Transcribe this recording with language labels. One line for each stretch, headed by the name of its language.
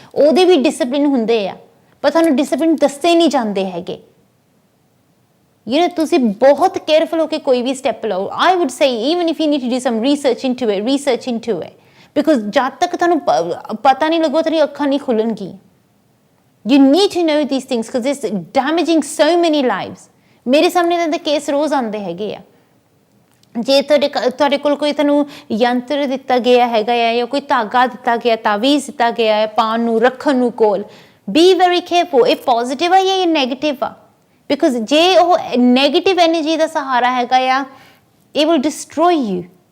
Punjabi: ਉਹਦੇ ਵੀ ਡਿਸਪਲਿਨ ਹੁੰਦੇ ਆ, ਪਰ ਤੁਹਾਨੂੰ ਡਿਸਪਲਿਨ ਦੱਸੇ ਨਹੀਂ ਜਾਂਦੇ ਹੈਗੇ। ਤੁਸੀਂ ਬਹੁਤ ਕੇਅਰਫੁਲ ਹੋ ਕੇ ਕੋਈ ਵੀ ਸਟੈਪ ਲਓ।
English: I would say even if you need to do some research into it, because
Punjabi: ਜਦ ਤੱਕ ਤੁਹਾਨੂੰ ਪਤਾ ਨਹੀਂ ਲੱਗੋ ਤੇਰੀ ਅੱਖਾਂ ਨਹੀਂ ਖੁੱਲਣਗੀਆਂ।
English: You need to know these things because it's damaging so many lives.
Punjabi: ਮੇਰੇ ਸਾਹਮਣੇ ਤਾਂ ਕੇਸ ਰੋਜ਼ ਆਉਂਦੇ ਹੈਗੇ ਆ। ਜੇ ਤੁਹਾਡੇ ਕੋਲ ਕੋਈ ਤੁਹਾਨੂੰ ਯੰਤਰ ਦਿੱਤਾ ਗਿਆ ਹੈਗਾ ਆ ਜਾਂ ਕੋਈ ਧਾਗਾ ਦਿੱਤਾ ਗਿਆ, ਤਾਵੀਜ਼ ਦਿੱਤਾ ਗਿਆ ਹੈ ਪਾਉਣ ਨੂੰ, ਰੱਖਣ ਨੂੰ ਕੋਲ,
English: be very careful,
Punjabi: ਇਹ ਪੋਜ਼ਿਟਿਵ ਆ ਜਾਂ ਇਹ ਨੈਗੇਟਿਵ ਆ। ਬਿਕੋਜ਼ ਜੇ ਉਹ ਨੈਗੇਟਿਵ ਐਨਰਜੀ ਦਾ ਸਹਾਰਾ ਹੈਗਾ ਆ,
English: it will destroy you.